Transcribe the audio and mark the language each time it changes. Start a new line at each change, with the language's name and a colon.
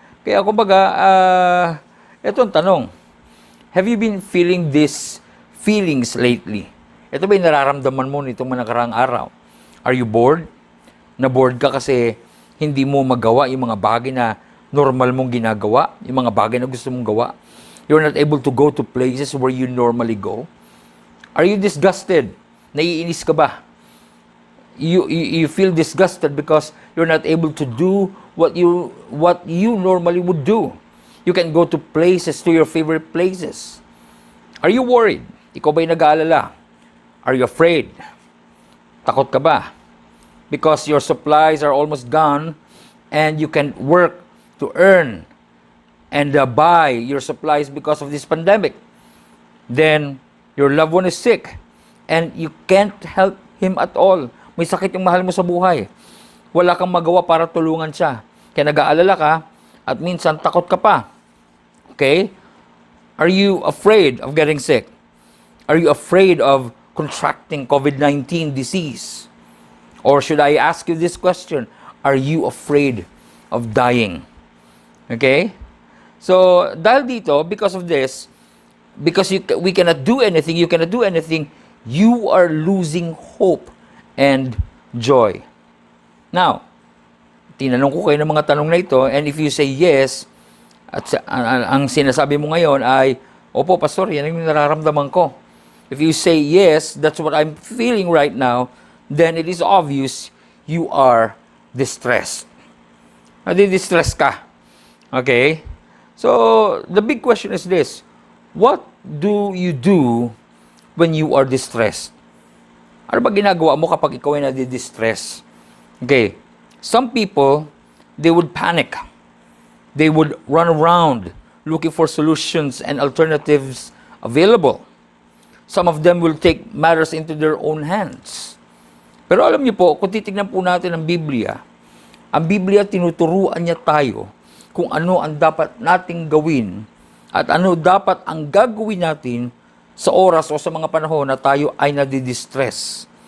Filipino: Kaya kumbaga, ito ang tanong.
English: Have you been feeling these feelings lately?
Filipino: Ito ba yung nararamdaman mo nitong mga nakaraang araw?
English: Are you bored?
Filipino: Na-bored ka kasi hindi mo magawa yung mga bagay na normal mong ginagawa, yung mga bagay na gusto mong gawa.
English: You're not able to go to places where you normally go. Are you disgusted?
Filipino: Naiinis ka ba?
English: You feel disgusted because you're not able to do what you normally would do. You can go to places, to your favorite places. Are you worried?
Filipino: Ikaw ba'y nag-aalala?
English: Are you afraid?
Filipino: Takot ka ba?
English: Because your supplies are almost gone and you can work to earn and buy your supplies because of this pandemic. Then, your loved one is sick and you can't help him at all.
Filipino: May sakit yung mahal mo sa buhay. Wala kang magawa para tulungan siya. Kaya nag-aalala ka at minsan takot ka pa. Okay?
English: Are you afraid of getting sick? Are you afraid of contracting COVID-19 disease? Or should I ask you this question? Are you afraid of dying? Okay? So,
Filipino: dahil dito,
English: because of this, because we cannot do anything, you cannot do anything, you are losing hope and joy.
Filipino: Now, tinanong ko kayo ng mga tanong na ito,
English: and if you say yes,
Filipino: at ang sinasabi mo ngayon ay, opo, pastor, yan yung nararamdaman ko.
English: If you say yes, that's what I'm feeling right now, then it is obvious you are distressed.
Filipino: Nadi-distress ka.
English: Okay? So, the big question is this. What do you do when you are distressed?
Filipino: Ano ba ginagawa mo kapag ikaw ay nadi-distress? Okay.
English: Some people, they would panic. They would run around looking for solutions and alternatives available. Some of them will take matters into their own hands.
Filipino: Pero alam niyo po, kung titignan po natin ang Biblia tinuturuan niya tayo kung ano ang dapat nating gawin at ano dapat ang gagawin natin sa oras o sa mga panahon na tayo ay nadidistress.